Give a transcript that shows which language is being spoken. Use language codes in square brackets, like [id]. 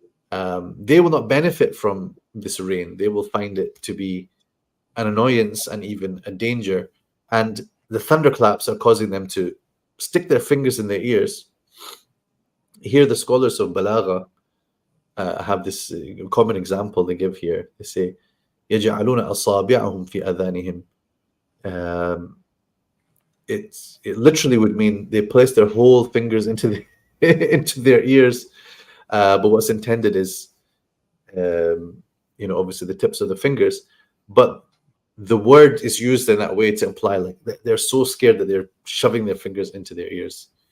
[en] They will not benefit from this rain. They will find it to be an annoyance and even a danger. And the thunderclaps are causing them to stick their fingers in their ears. Here, the scholars of Balagha have this common example they give here. They say, [ar] يَجْعَلُونَ أَصَابِعَهُمْ فِي أَذَانِهِمْ. [en] It literally would mean they place their whole fingers into their ears. But what's intended is, obviously the tips of the fingers. But the word is used in that way to imply like they're so scared that they're shoving their fingers into their ears.